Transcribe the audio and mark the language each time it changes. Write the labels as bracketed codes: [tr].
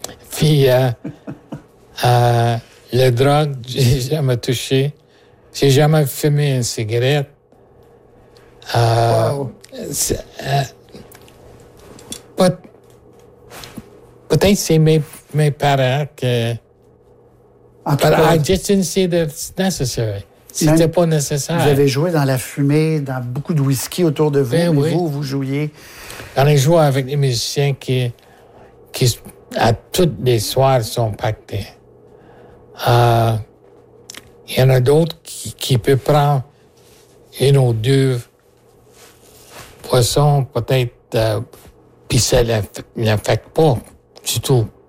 [fr] Puis, la drogue, j'ai jamais touché. J'ai jamais fumé une cigarette. Peut-être c'est mes parents que... [en] I just didn't see that it's necessary. [fr] C'était même pas nécessaire. Vous avez joué dans la fumée, dans beaucoup de whisky autour de vous, mais vous jouiez... Quand j'ai joué avec des musiciens qui à toutes les soirs, sont pactés. Il y en a d'autres qui peuvent prendre une ou deux poissons, peut-être, puis ça ne l'affecte pas du tout.